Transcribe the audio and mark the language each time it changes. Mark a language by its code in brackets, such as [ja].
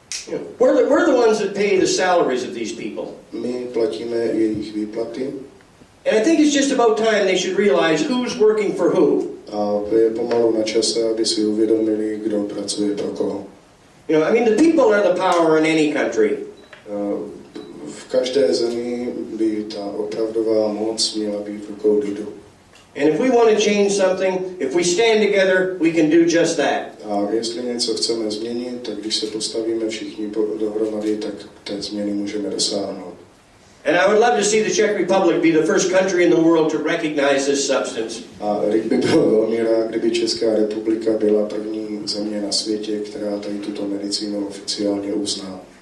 [en] You know, we're the ones that pay the salaries of these people. [cs] My platíme jejich výplaty. [en] And I think it's just about time they should realize who's working for who. [cs] A je pomalu na čase, aby si uvědomili, kdo pracuje pro koho. [en] You know, I mean, the people are the power in any country. [cs] V každé zemi by ta opravdová moc měla být v rukou lidu. [en] And if we want to change something, if we stand together, we can do just that. [cs] A jestli něco chceme změnit, tak když se postavíme všichni dohromady, tak té změny můžeme dosáhnout. [en] And I would love to see the Czech Republic be the first country in the world to recognize this substance. [cs] A Rick by byl velmi rád, kdyby Česká republika byla první země na světě, která tady tuto medicínu oficiálně uzná.